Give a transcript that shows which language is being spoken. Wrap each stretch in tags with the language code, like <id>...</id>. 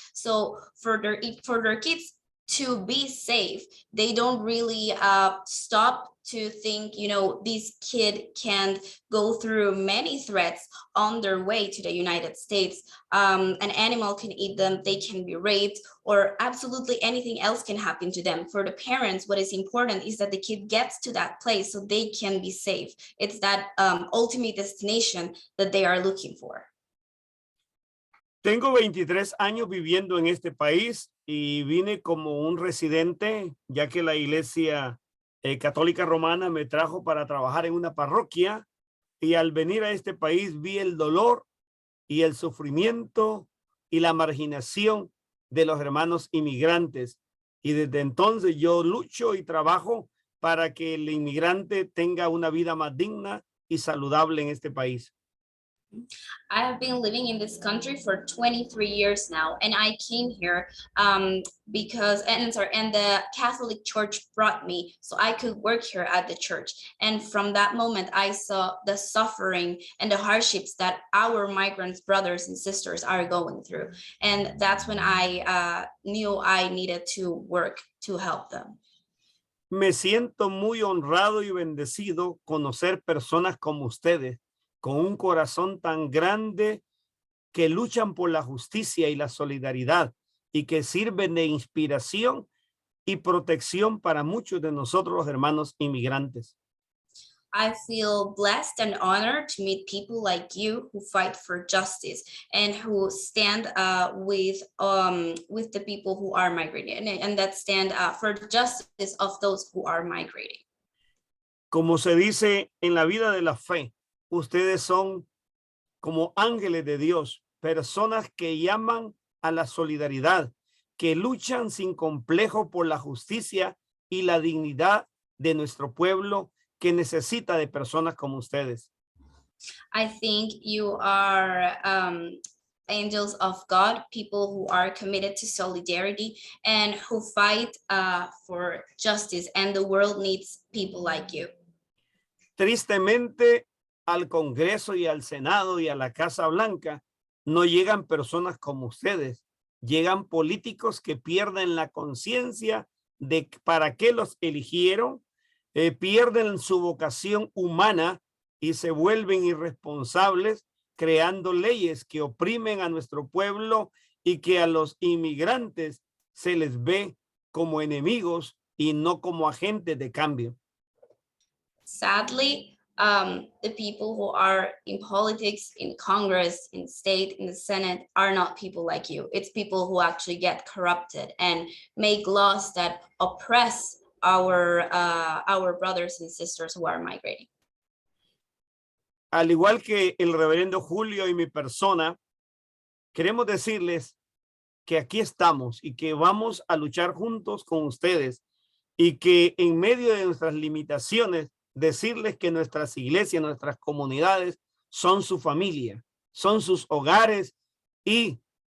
<en>So for their kids to be safe, they don't really stop to think, you know, this kid can go through many threats on their way to the United States. An animal can eat them, they can be raped, or absolutely anything else can happen to them. For the parents, what is important is that the kid gets to that place so they can be safe. It's that ultimate destination that they are looking for.</en> <es>Tengo 23 años viviendo en este país y vine como un residente, ya que la iglesia católica romana me trajo para trabajar en una parroquia y al venir a este país vi el dolor y el sufrimiento y la marginación de los hermanos inmigrantes. Y desde entonces yo lucho y trabajo para que el inmigrante tenga una vida más digna y saludable en este país.</es> <en>I have been living in this country for 23 years now, and I came here because the Catholic Church brought me so I could work here at the church. And from that moment, I saw the suffering and the hardships that our migrant brothers and sisters are going through. And that's when I knew I needed to work to help them.</en> <es>Me siento muy honrado y bendecido conocer personas como ustedes, con un corazón tan grande, que luchan por la justicia y la solidaridad y que sirven de inspiración y protección para muchos de nosotros los hermanos inmigrantes.</es> <en>I feel blessed and honored to meet people like you who fight for justice and who stand with the people who are migrating and that stand for justice of those who are migrating.</en> <es>Como se dice en la vida de la fe, ustedes son como ángeles de Dios, personas que llaman a la solidaridad, que luchan sin complejo por la justicia y la dignidad de nuestro pueblo, que necesita de personas como ustedes.</es> <en>I think you are angels of God, people who are committed to solidarity and who fight for justice, and the world needs people like you.</en> <es>Tristemente, al Congreso y al Senado y a la Casa Blanca no llegan personas como ustedes, llegan políticos que pierden la conciencia de para qué los eligieron, pierden su vocación humana y se vuelven irresponsables creando leyes que oprimen a nuestro pueblo y que a los inmigrantes se les ve como enemigos y no como agentes de cambio.</es> <en>Sadly, the people who are in politics, in Congress, in state, in the Senate are not people like you. It's people who actually get corrupted and make laws that oppress our brothers and sisters who are migrating.</en> <es>Al igual que el reverendo Julio y mi persona, queremos decirles que aquí estamos y que vamos a luchar juntos con ustedes y que en medio de nuestras limitaciones, decirles que nuestras iglesias, nuestras comunidades son su familia, son sus hogares y</es>